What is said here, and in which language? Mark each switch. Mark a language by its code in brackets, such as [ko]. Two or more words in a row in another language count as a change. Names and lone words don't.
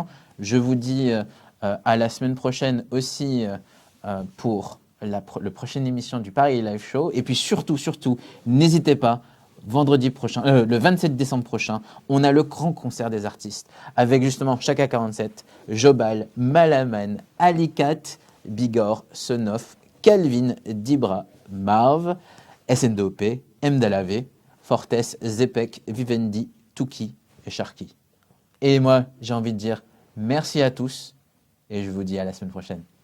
[fr] Je vous dis à la semaine prochaine aussi pour la prochaine émission du Paris Live Show. Et puis surtout, n'hésitez pas. Vendredi prochain, le 27 décembre prochain, on a le grand concert des artistes avec justement Chaka 47, Jobal, Malaman, Alicat, Bigor, Sonoff, Calvin, Dibra, Marv, SNDOP, Mdalave, Fortes, Zepek, Vivendi, Tuki et Sharky. Et moi, j'ai envie de dire merci à tous et je vous dis à la semaine prochaine.